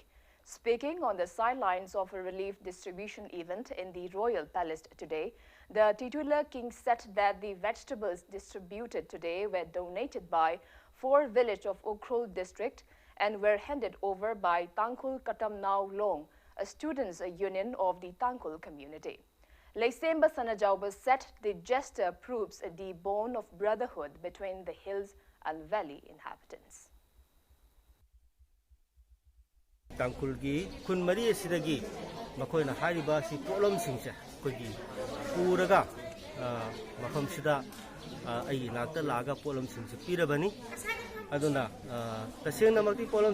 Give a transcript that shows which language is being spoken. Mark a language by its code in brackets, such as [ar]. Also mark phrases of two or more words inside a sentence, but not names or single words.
[en] Speaking on the sidelines of a relief distribution event in the Royal Palace today, the titular king said that the vegetables distributed today were donated by 4 villages of Ukhrul district and were handed over by Tangkhul Katamnau Long, a students' union of the Tangkhul community. Leisemba Sanajauba said the gesture proves the bond of brotherhood between the hills and valley inhabitants. [mni] Tangkulgi kun mari sidagi makoina hariba si problem singse kogi puraga mafam sida ai nakta laga problem singse pirabani aduna tasengna makti problem